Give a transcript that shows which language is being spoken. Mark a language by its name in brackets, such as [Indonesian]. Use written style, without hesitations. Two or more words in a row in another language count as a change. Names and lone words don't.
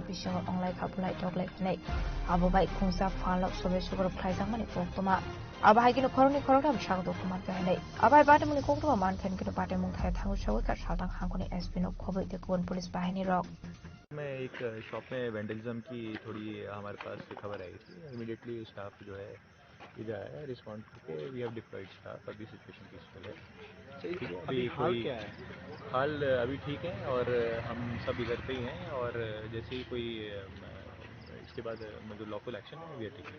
[Kok Borok] बिसिंगो अंगलाय खापुलाय टगलाय नै आबोबाय खुंसा फालक सबे सुगर फ्लाइजां माने कोक्तमा आबाहाय किनो खरनि खरटा बिसागो कुमार बायनै आबाय पार्टी मुंगो कोक्तमा मानखेन किनो पार्टी मुंग थाय थांगो सबै का सालदां हांगोनि एसपी नो खबै ते कोन पुलिस बाहिनी रक [Hindi] में एक शॉप में वेंडलिज्म की थोड़ी हमारे पास खबर आई थी। [English] immediately staff [Hindi] जो है इधर आया, रिस्पॉन्ड करके [English] we have deployed staff. [Hindi] अभी [English] situation peaceful [Hindi] है। अभी हाल क्या है? हाल अभी ठीक है और हम सब इधर पे ही हैं और जैसे ही कोई इसके बाद जो [English] lawful action [Hindi] है [English] we are taking.